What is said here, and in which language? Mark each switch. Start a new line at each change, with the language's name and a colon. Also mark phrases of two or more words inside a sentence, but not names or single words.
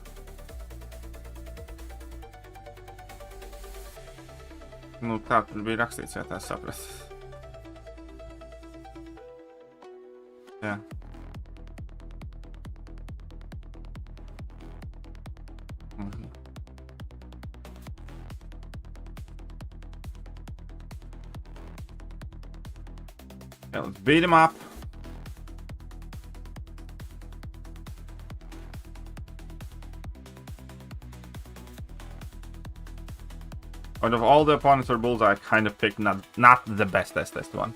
Latvian: Nu tā tur bija rakstīts, ja tā saprast. Jā.
English: Yeah, let's beat him up. Out of all the opponents for bulls, I kind of picked not the best one.